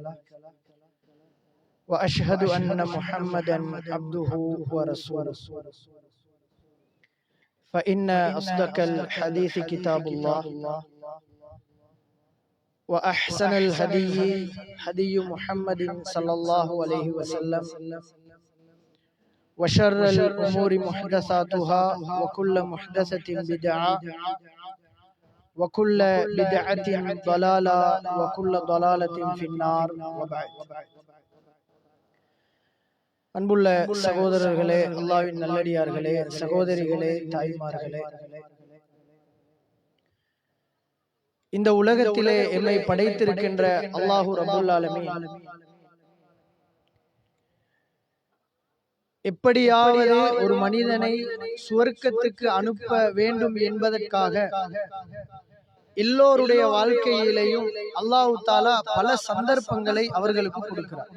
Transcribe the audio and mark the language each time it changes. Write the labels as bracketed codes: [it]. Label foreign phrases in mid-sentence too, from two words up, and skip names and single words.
[ar] وأشهد أن محمدا عبده ورسوله فإن أصدق الحديث كتاب الله وأحسن الهدي هدي محمد صلى الله عليه وسلم وشر الأمور محدثاتها وكل محدثة بدعة وكل بدعة ضلالة وكل ضلالة في النار وبعد. [ta] அன்புள்ள சகோதரர்களே, அல்லாஹ்வின் நல்லடியார்களே, சகோதரிகளே, தாய்மார்களே, இந்த உலகத்திலே எம்மை படைத்திருக்கின்ற [ar] الله رب العالمين [ta] எப்படியாவது ஒரு மனிதனை சுவர்க்கத்துக்கு அனுப்ப வேண்டும் என்பதற்காக எல்லோருடைய வாழ்க்கையிலேயும் [ar] الله تعالى [ta] பல சந்தர்ப்பங்களை அவர்களுக்கு கொடுக்கிறார்.